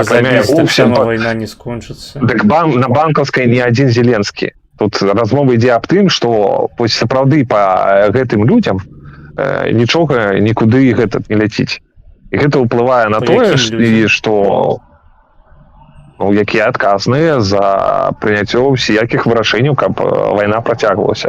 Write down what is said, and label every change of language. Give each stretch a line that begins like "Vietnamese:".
Belarusian: акрамя война не скончыцца.
Russian: Так на банковской не один Зеленский.
Belarusian: Тут размова ідзе аб тым, што сапраўды па гэтым людям нічога нікуды гэтак не ляціць. І гэта ўплывае на тое, што ну, якія адказныя за прыняццё всякіх вырашэнняў, каб вайна працягвалася.